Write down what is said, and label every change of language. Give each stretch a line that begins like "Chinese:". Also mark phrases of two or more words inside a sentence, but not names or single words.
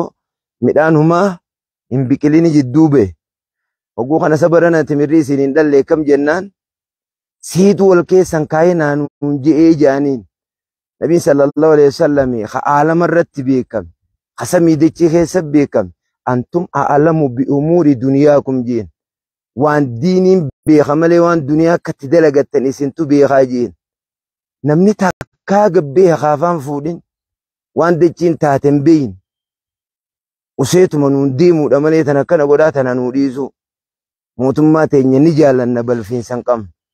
Oromo: midhaan humaa hin biqilini jidduu bee hogguu kana sabarana timirri isin hin dhalle kam jennaan siitu wal keessan kaayinaan je'ee jaaniin nabiin
Arabic: صلى الله عليه وسلم
Oromo: ka aalama irratti beekame ka samii dachii keessa beekame
Arabic: أنتم أعلم بأمور دنياكم
Oromo: jeen waan diiniin beeka malee waan duniyaa akkatti dalagattan isintu beekaa jeen namni takkaa gabbee hakaafaan fuudhin waan dachiin taaten beeyin useetuma nuun deemuudha malee tana kana godhaa tana nuu dhiisu mootummaa teenya ni jaalanna balfiinsan qabna